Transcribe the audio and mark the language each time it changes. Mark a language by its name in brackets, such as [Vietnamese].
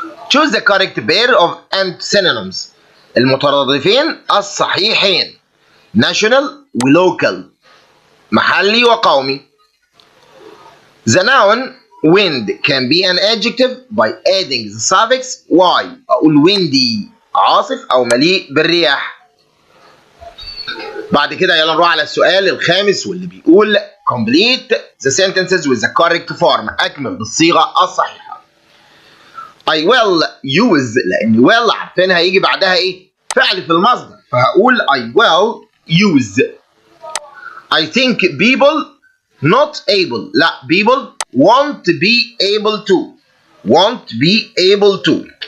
[English] choose the correct pair of synonyms [Arabic] المترادفين الصحيحين. [English] national و local [Arabic] محلي وقومي. [English] The noun wind can be an adjective by adding the suffix y. [Arabic] أقول windy عاصف أو مليء بالرياح. بعد كده يلا نروح على السؤال الخامس واللي بيقول [English] complete the sentences with the correct form. [Arabic] أكمل بالصيغة الصحيحة. [English] I will use [Arabic] لأن will عارفينها هيجي بعدها إيه؟ فعل في المصدر. [English] فهقول I will use. I think people not able. لا people won't be able to. won't be able to.